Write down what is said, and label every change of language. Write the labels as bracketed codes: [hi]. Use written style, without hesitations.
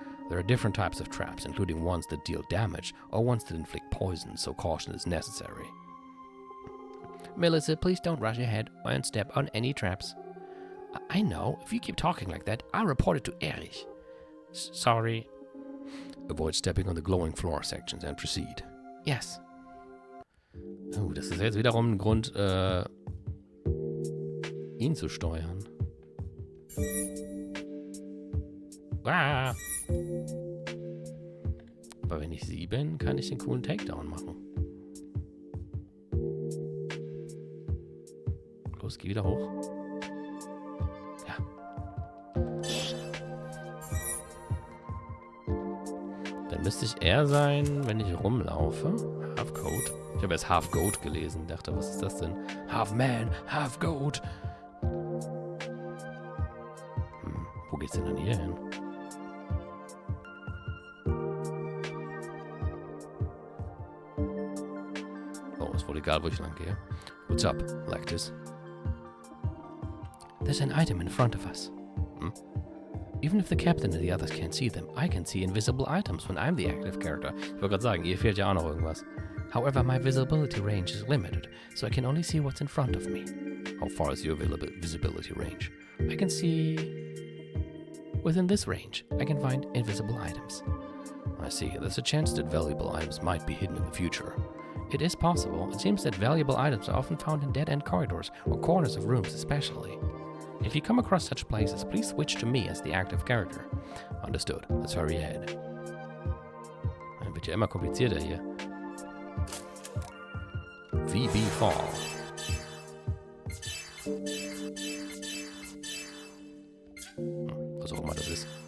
[en] There are different types of traps, including ones that deal damage or ones that inflict poison, so caution is necessary. Melissa, please don't rush ahead and step on any traps. I know. If you keep talking like that, I'll report it to Erich. Sorry. Avoid stepping on the glowing floor sections and proceed. Yes. [de] Oh, das ist jetzt wiederum ein Grund, ihn zu steuern. Ah. Aber wenn ich sie bin, kann ich den coolen Takedown machen. Los, geh wieder hoch. Ja. Dann müsste ich eher sein, wenn ich rumlaufe. [en] Half Goat. [de] Ich habe erst Half Goat gelesen. Dachte, was ist das denn? [en] Half Man, Half Goat. [de] Wo geht's denn dann hier hin? Oh, ist wohl egal, wo ich lang gehe. [en] What's up, Lactus? There's an item in front of us. Even if the captain and the others can't see them, I can see invisible items when I'm the active character. [de] Ich wollte gerade sagen, ihr fehlt ja auch noch irgendwas. [en] However, my visibility range is limited, so I can only see what's in front of me. How far is your visibility range? I can see... Within this range, I can find invisible items. I see. There's a chance that valuable items might be hidden in the future. It is possible. It seems that valuable items are often found in dead-end corridors or corners of rooms especially. If you come across such places, please switch to me as the active character. Understood. Let's hurry ahead. [de] Dann wird ja immer komplizierter hier. VB Fall. Was auch immer das ist.